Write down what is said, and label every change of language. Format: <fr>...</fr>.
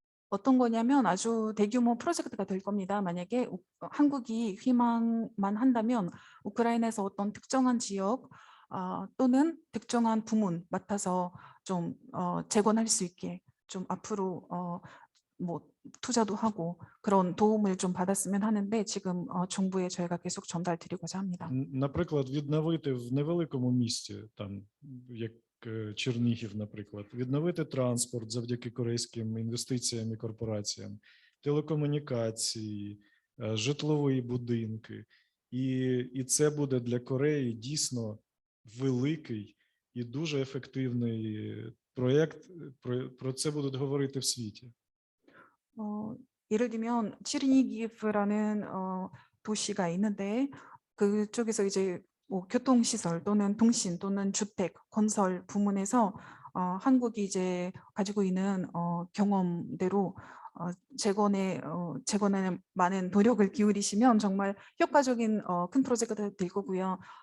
<ko>어떤 거냐면 아주 대규모 프로젝트가 될 겁니다. 만약에 한국이 희망만 한다면 우크라이나에서 어떤 특정한 지역 또는 특정한 부문 맡아서 좀 재건할 수 있게 좀 앞으로 뭐 투자도 하고 그런 도움을 좀 받았으면 하는데 지금 정부에 저희가 계속 전달드리고자 합니다.</ko> <uk>Наприклад, відновити в невеликому місті, там як Чернігів, наприклад, відновити транспорт завдяки корейським інвестиціям і корпораціям, телекомунікації, житлові будинки. І це буде для Кореї дійсно великий і дуже ефективний проєкт. Про це будуть говорити в світі.</uk> <ko>예를 들면 치르니기프라는 도시가 있는데 그쪽에서 이제 뭐 교통시설 또는 통신 또는 주택 건설 부문에서 한국이 이제 가지고 있는 경험대로 재건에 많은 노력을 기울이시면 정말 효과적인 큰 프로젝트가 될 거고요.</ko>